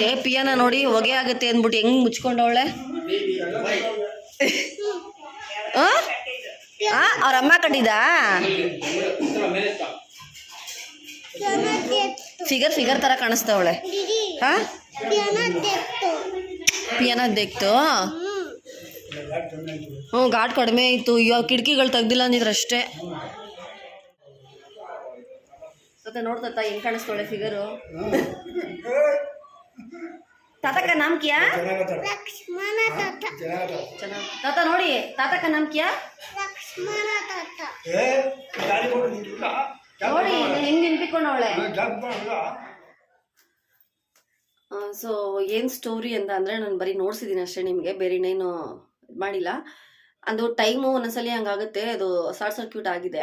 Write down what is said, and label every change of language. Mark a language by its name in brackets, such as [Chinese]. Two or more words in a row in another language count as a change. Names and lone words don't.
[Kannada] ಪಿಯಾನ ನೋಡಿ ಹೊಗೆ ಆಗತ್ತೆ ಅಂದ್ಬಿಟ್ಟು ಹೆಂಗ್ ಮುಚ್ಕೊಂಡವಳೆ. ಅವ್ರ ಅಮ್ಮ ಕಟ್ಟಿದ ಫಿಗರ್ ತರ ಕಾಣಿಸ್ತವಳೆ. ಪಿಯಾನ ದೇಕ್ತು. ಘಾಟ್ ಕಡಿಮೆ ಆಯ್ತು. ಇವಾಗ ಕಿಟಕಿಗಳು ತೆಗ್ದಿಲ್ಲ ಅಂದಿದ್ರೆ ಅಷ್ಟೇ. ಮತ್ತೆ ನೋಡ್ತಾ ಹೆಂಗ್ ಕಾಣಿಸ್ತವಳೆ ಫಿಗರು. [Hindi] ताता का नाम क्या? लक्ष्मण ताता। ताता ನೋಡಿ ताता का नाम क्या? लक्ष्मण ताता। [Kannada] ನೋಡಿ ಹೆಂಗ್ ನೆನ್ಪಿಕೊಂಡವಳೆ. ಸೊ ಏನು ಸ್ಟೋರಿ ಅಂತ ಅಂದರೆ ನಾನು ಬರೀ ನೋಡ್ಸಿದ್ದೀನಿ ಅಷ್ಟೇ ನಿಮಗೆ, ಬೇರೆ ಇನ್ನೇನು ಮಾಡಿಲ್ಲ. ಅದು ಟೈಮು ಒಂದೊಂದ್ಸಲಿ ಹಂಗಾಗುತ್ತೆ, ಅದು [English] short circuit [Kannada] ಆಗಿದೆ.